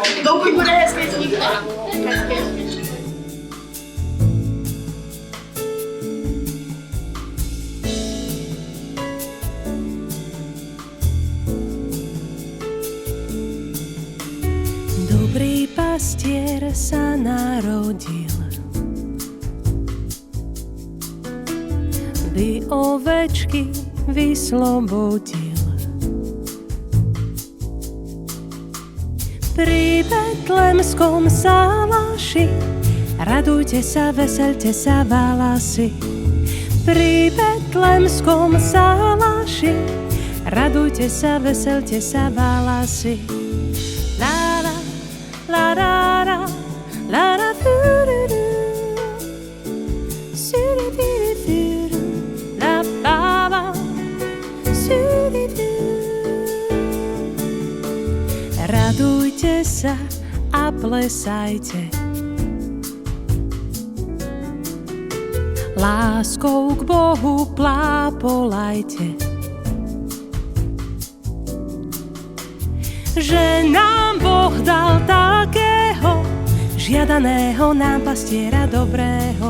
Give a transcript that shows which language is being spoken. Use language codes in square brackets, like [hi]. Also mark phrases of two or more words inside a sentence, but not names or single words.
[cs] Dokud bude hezký sníh. [sk] Dobrý pastier sa narodil, by ovečky vyslobodil. Pri betlemskom sálaši radujte sa, veselte sa, válasy. Pri betlemskom sálaši radujte sa, veselte sa, válasy. La la la la la la la fu-du-du. Su-du-du-du-du. La ba ba. Su-du-du. Radujte sa a plesajte, láskou k Bohu plápolajte, že nám Boh dal takého žiadaného nám pastiera dobrého.